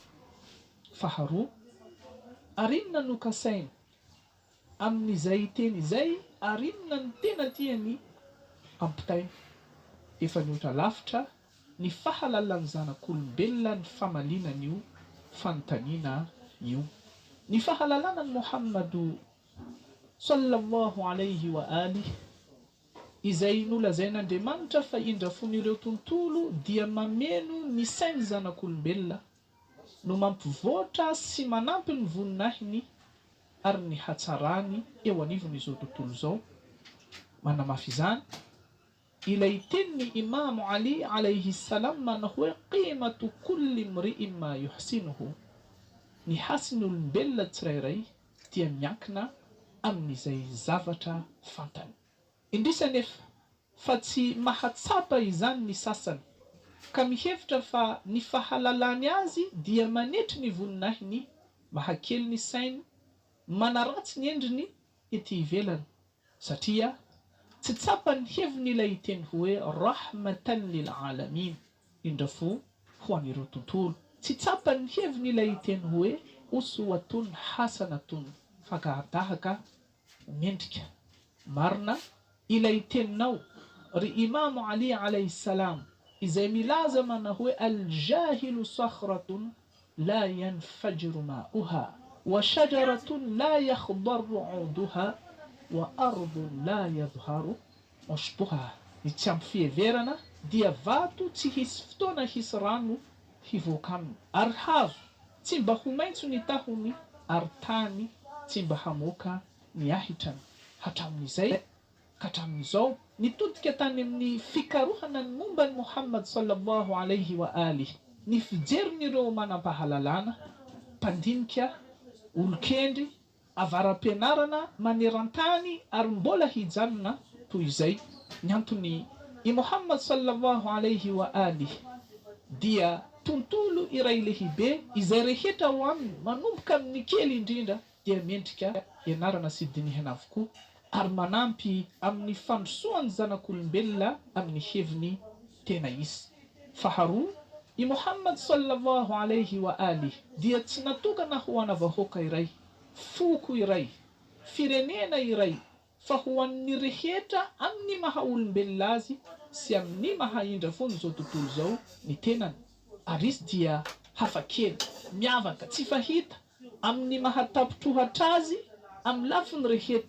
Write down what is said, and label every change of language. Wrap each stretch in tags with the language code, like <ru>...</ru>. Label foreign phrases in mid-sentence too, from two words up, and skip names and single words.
<mg>Faharoa, arinona no kasainy amin'izay teny izay, arinona ny tena tiany ampitainy? Efa niotra lavitra ny fahalalan'ny zanak'olombelona ny famalinan'io fanontaniana io. Ny fahalalana ny Muhammadu</mg> <ar>صلى الله عليه وآله</ar> <mg>izay nolazain'Andriamanitra fa indrafon'ireo tontolo dia mameno ny sain'ny zanak'olombelona no mampivoatra sy manampy ny voninahiny ary ny hatsarany eo anivon'izao tontolo izao. Manamafy izany ilay tenin'ny Imam Ali</mg> <ar>عليه السلام</ar> <mg>manao hoe</mg> <ar>قيمة كل امرئ ما يحسنه,</ar> <mg>ny hasiny olombelona tsirairay dia miankina amin'izay zavatra fantany. Indrisa nefa fa tsy mahatsapa izany ny sasany ka mihevitra fa ny fahalalany azy dia manetry ny voninahiny, mahakely ny sainy, manaratsy ny endriny ety ivelany, satria tsy tsapany hevin'ilay teny hoe</mg> <ar>رحمة للعالمين,</ar> <mg>indrafo ho an'ireo tontolo. Tsy tsapany hevin'ilay teny hoe</mg> <ar>أسوة حسنة,</ar> <mg>fakahadahaka mendrika marina ilay teninao ry Imam Ali</mg> <ar>عليه السلام</ar> <mg>izay milaza mana hoe</mg> <ar>الجاهل صخرة لا ينفجر ماؤها وشجرة لا يخضر عودها وأرض لا يظهر عشبها.</ar> <mg>Ny tsy ampy fieverana dia vato tsy hisy fotoana hisy rano hivoaka aminy, ary hazo tsy mba ho maitso ny tahony, ary tany tsy mba hamoaka ny ahitrany. Hatramin'izay ka hatramin'izao nitodika tany amin'ny fikarohana ny momba ny Muhammad</mg> <ar>صلى الله عليه وآله,</ar> <mg>ny fijerin'ireo manampahalalana, mpandinika, olokendry, avaram-pianarana maneran-tany ary mbola hijanona toy izay. Ny antony i Muhammad</mg> <ar>صلى الله عليه وآله</ar> <mg>dia tontolo iray lehibe izay rehetra ho aminy manomboka amin'ny kely indrindra dia mendrika ianarana sy dinihana avokoa, ary manampy amin'ny fandrosoan'ny zanak'olombelona amin'ny heviny tena izy. Faharoa, i Muhammad</mg> <ar>صلى الله عليه وآله</ar> <mg>dia tsy natokana ho ana vahoaka iray, foko iray, firenena iray, fa ho an'ny rehetra amin'ny maha olombelona azy sy amin'ny maha indra foana izao tontolo izao ny tenany. Ary izy dia hafakely, miavaka, tsy fahita amin'ny mahatapotrohatra azy amin'ny lafiny rehetra.</mg>